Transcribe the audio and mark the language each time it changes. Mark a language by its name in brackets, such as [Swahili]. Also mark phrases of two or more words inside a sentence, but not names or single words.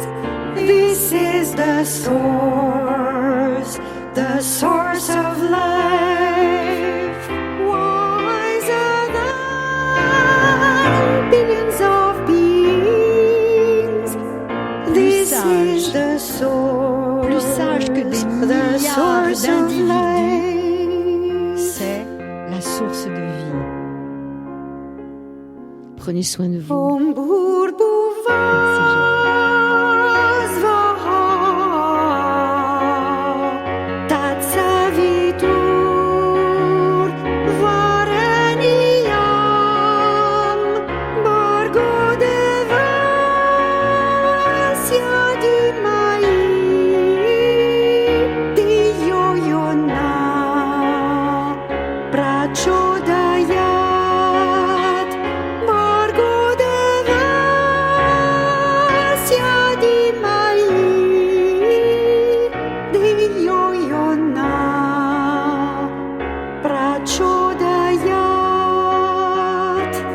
[English] This is the source of life, wiser than billions of beings. This is the source, [French] Plus sage que des [English] the [French] milliards [English] source of [French] d'individus, [English] life. [French] c'est la source de vie. Prenez soin de vous. Om Merci Joël. [Sanskrit] भूर्भुवः तत्सवितुर् वरेण्यं भर्गो देवस्य धीमहि धियो योनः प्रचोदयात् भर्गो देवस्य धीमहि धियो योनः प्रचोदयात्.